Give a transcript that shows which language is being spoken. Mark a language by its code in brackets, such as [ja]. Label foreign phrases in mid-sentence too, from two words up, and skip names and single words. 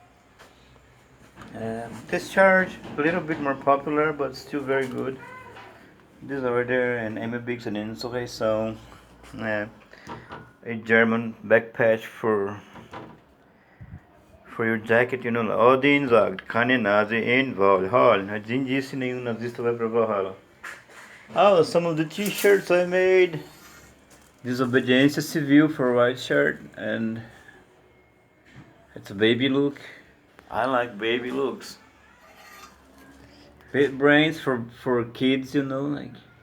[en] Discharge, a little bit more popular, but still very good. Disorder and Amy Biggs and Insurreição. A German backpatch for your jacket, you know. [de] Odin sagt, keine Nase in Valhalla. [pt] Quem disse nenhum nazista vai pra Valhalla. [en] Oh, some of the t-shirts I made. Desobediência Civil for white shirt, and it's a baby look. I like baby looks. Bit brains for kids, you know, like.